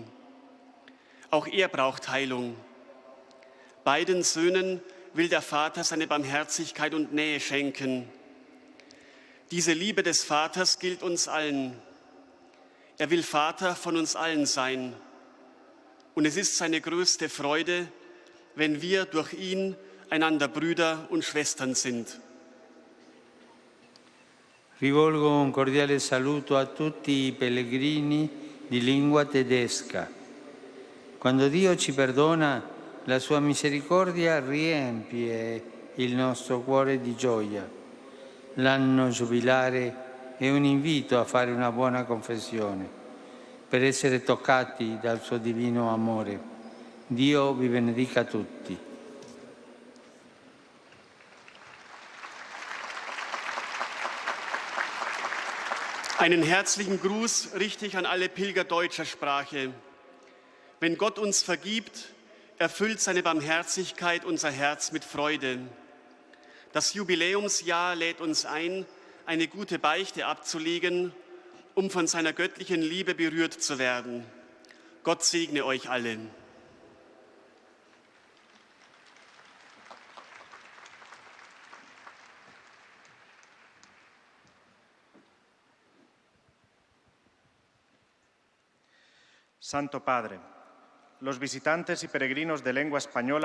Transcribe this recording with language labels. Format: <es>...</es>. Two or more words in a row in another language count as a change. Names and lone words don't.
<de>Auch er braucht Heilung. Beiden Söhnen will der Vater seine Barmherzigkeit und Nähe schenken. Diese Liebe des Vaters gilt uns allen. Er will Vater von uns allen sein. Und es ist seine größte Freude, wenn wir durch ihn einander Brüder und Schwestern sind.</de> <it>Rivolgo un cordiale saluto a tutti i pellegrini di lingua tedesca. Quando Dio ci perdona, la sua misericordia riempie il nostro cuore di gioia. L'anno giubilare è un invito a fare una buona confessione, per essere toccati dal suo divino amore. Dio vi benedica tutti.</it> <de>Einen herzlichen Gruß richte ich an alle Pilger deutscher Sprache. Wenn Gott uns vergibt, erfüllt seine Barmherzigkeit unser Herz mit Freude. Das Jubiläumsjahr lädt uns ein, eine gute Beichte abzulegen, um von seiner göttlichen Liebe berührt zu werden. Gott segne euch alle.</de> <es>Santo Padre, los visitantes y peregrinos de lengua española</es>